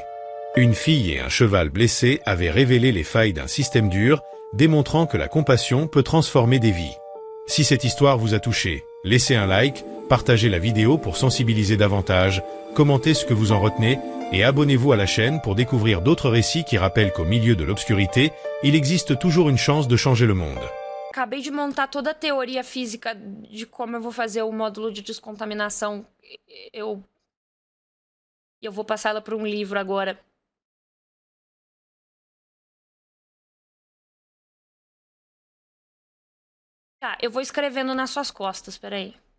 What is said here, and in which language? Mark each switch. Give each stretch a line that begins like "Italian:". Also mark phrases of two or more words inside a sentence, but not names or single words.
French: Une fille et un cheval blessés avaient révélé les failles d'un système dur, démontrant que la compassion peut transformer des vies. Si cette histoire vous a touché, laissez un like, partagez la vidéo pour sensibiliser davantage, commentez ce que vous en retenez, et abonnez-vous à la chaîne pour découvrir d'autres récits qui rappellent qu'au milieu de l'obscurité, il existe toujours une chance de changer le monde.
Portuguese: Acabei de montar toda a teoria física de como eu vou fazer o módulo de descontaminação. Eu vou passar ela para um livro agora. Tá, eu vou escrevendo nas suas costas, peraí.